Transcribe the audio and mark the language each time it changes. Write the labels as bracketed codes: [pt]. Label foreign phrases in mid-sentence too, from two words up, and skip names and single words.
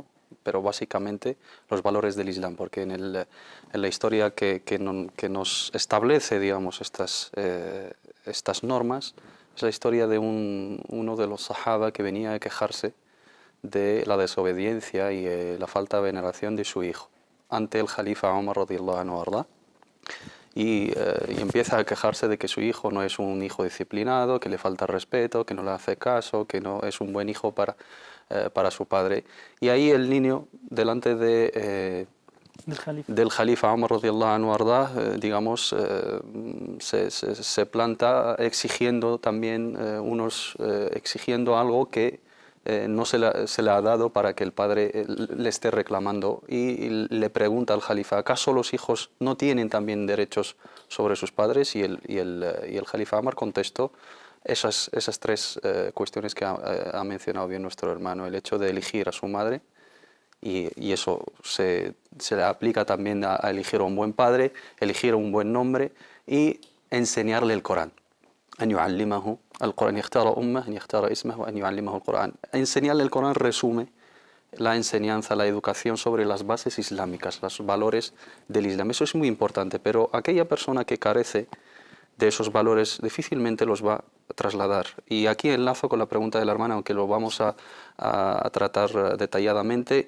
[es] Pero básicamente los valores del Islam, porque en la historia que nos establece, digamos, estas normas, es la historia de uno de los sahaba que venía a quejarse de la desobediencia y la falta de veneración de su hijo ante el Jalifa Umar [ar] رضي الله عنه, [es] ¿verdad? y empieza a quejarse de que su hijo no es un hijo disciplinado, que le falta respeto, que no le hace caso, que no es un buen hijo para su padre. Y ahí el niño, delante del Jalifa Umar [ar] رضي الله عنه [es] ardá, digamos, se planta exigiendo también exigiendo algo que no se le ha dado para que el padre le esté reclamando, y le pregunta al Jalifa: ¿acaso los hijos no tienen también derechos sobre sus padres? Y el Jalifa Umar contestó esas tres cuestiones que ha mencionado bien nuestro hermano: el hecho de elegir a su madre, y eso se le aplica también a elegir a un buen padre, elegir un buen nombre y enseñarle el Corán. [ar] أن يعلمه القرآن يختار أمه أن يختار اسمه وأن يعلمه القرآن. [es] Enseñarle el Corán resume la enseñanza, la educación sobre las bases islámicas, los valores del Islam. Eso es muy importante, pero aquella persona que carece de esos valores difícilmente los va a trasladar. Y aquí enlazo con la pregunta de la hermana, aunque lo vamos a tratar detalladamente.